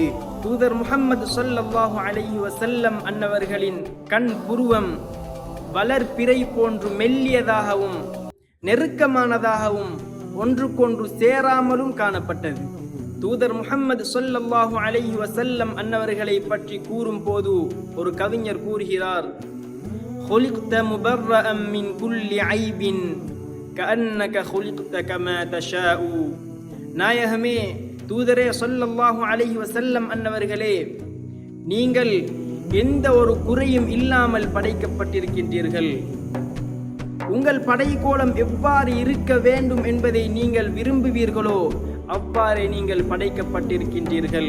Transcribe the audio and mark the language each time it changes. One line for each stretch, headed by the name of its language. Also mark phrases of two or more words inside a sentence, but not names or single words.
Tamil: தூதர் முஹம்மது
Arabic: صلى الله عليه وسلم
Tamil: அன்னவர்களின் கண் புருவம் வளர்பிறை போன்று மெல்லியதாகவும் நெருக்கமானதாகவும் ஒன்றுக்கொன்று சேராமலும் காணப்பட்டது. தூதர் முஹம்மது
Arabic: صلى الله عليه وسلم
Tamil: அன்னவர்களை பற்றி கூறும் போது ஒரு கவிஞர் கூறுகிறார்,
Arabic: خُلِقْتَ مُبَرَّأً مِنْ كُلِّ عَيْبٍ كَأَنَّكَ خُلِقْتَ كَمَا تَشَاءُ.
Tamil: நாயகமே, தூதரே
Arabic: صلى الله عليه وسلم
Tamil: அன்னவர்களே, நீங்கள் எந்த ஒரு குறையும் இல்லாமல் படைக்கப்பட்டிருக்கின்றீர்கள். உங்கள் படைக்கோலம் எவ்வாறு இருக்க வேண்டும் என்பதை நீங்கள் விரும்புவீர்களோ அவ்வாறே நீங்கள் படைக்கப்பட்டிருக்கின்றீர்கள்.